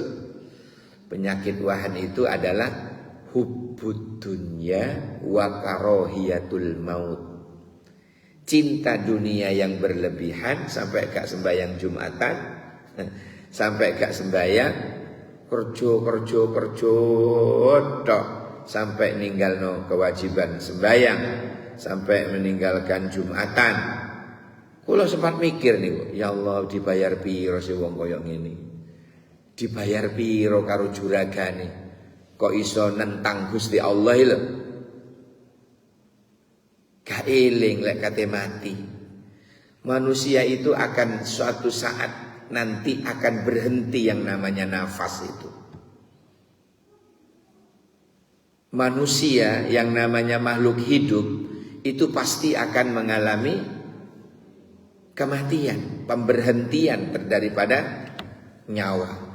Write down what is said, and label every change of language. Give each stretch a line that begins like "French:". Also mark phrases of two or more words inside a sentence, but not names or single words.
Indonesian: Penyakit wahan itu adalah
Arabic: حب الدنيا وكراهية الموت.
Indonesian: Cinta dunia yang berlebihan sampai gak sembahyang Jumatan, sampai gak sembahyang kerja tok, sampai ninggalno kewajiban sembahyang, sampai meninggalkan Jumatan.
Javanese: Kula sempat mikir nih, ya Allah, dibayar piro sih wong koyo ngene? Dibayar piro karo juragane? Kok iso nentang Gusti Allah lho? Gak eling lek kate mati.
Indonesian: Manusia itu akan suatu saat nanti akan berhenti yang namanya nafas itu. Manusia yang namanya makhluk hidup itu pasti akan mengalami kematian, pemberhentian daripada nyawa.